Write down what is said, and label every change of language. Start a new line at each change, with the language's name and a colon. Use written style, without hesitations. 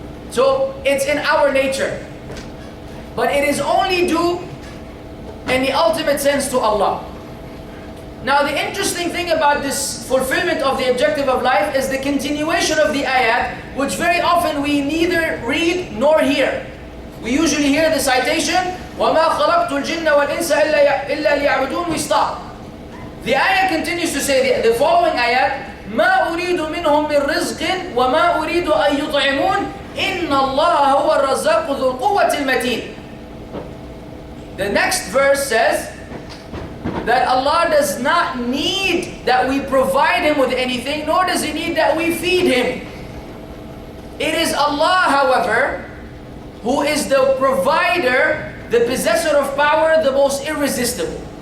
English: So it's in our nature. But it is only due in the ultimate sense to Allah. Now the interesting thing about this fulfillment of the objective of life is the continuation of the ayat, which very often we neither read nor hear. We usually hear the citation,
Arabic: وَمَا خَلَقْتُ الْجِنَّ وَالْإِنسَ إِلَّا لِيَعْبُدُونَ.
English: We stop. The ayat continues to say, the following ayat,
Arabic: مَا أُرِيدُ مِنْهُمْ مِنْ رِزْقٍ وَمَا أُرِيدُ أَن يُطْعِمُونَ إِنَّ اللَّهَ هُوَ الرَّزَّاقُ ذُو الْقُوَّةِ الْمَتِينَ.
English: The next verse says that Allah does not need that we provide Him with anything, nor does He need that we feed Him. It is Allah, however, who is the provider, the possessor of power, the most irresistible.